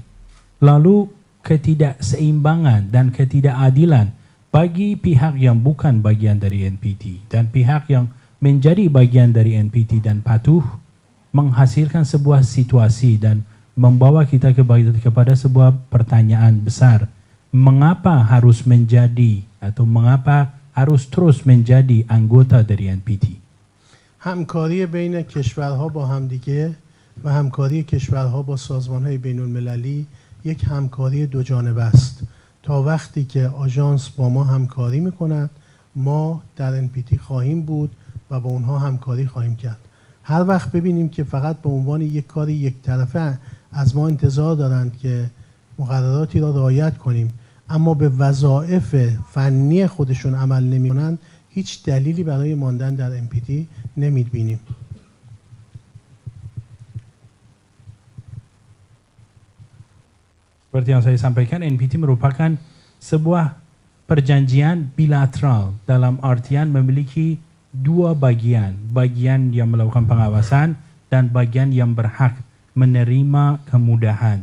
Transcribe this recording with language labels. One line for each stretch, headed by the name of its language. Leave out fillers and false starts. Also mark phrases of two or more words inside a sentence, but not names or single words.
Indonesian: Lalu ketidakseimbangan dan ketidakadilan bagi pihak yang bukan bagian dari NPT dan pihak yang menjadi bagian dari NPT dan patuh menghasilkan sebuah situasi dan membawa kita kepada sebuah pertanyaan besar. Mengapa harus menjadi atau mengapa harus terus menjadi anggota dari NPT?
Persian: همکاری بین کشورها با همدیگه و همکاری کشورها با سازمان‌های بین‌المللی یک همکاری دو جانبه است. تا وقتی که آژانس با ما همکاری می‌کند ما در NPT خواهیم بود و با اونها همکاری خواهیم کرد. هر وقت ببینیم که فقط به عنوان یک کاری یک طرفه از ما انتظار دارند که مقرراتی را رعایت کنیم اما به وظایف فنی خودشون عمل نمی‌کنند هیچ دلیلی برای ماندن در NPT نمی‌بینیم.
Indonesian: Seperti yang saya sampaikan, NPT merupakan sebuah perjanjian bilateral dalam artian memiliki dua bagian. Bagian yang melakukan pengawasan dan bagian yang berhak menerima kemudahan.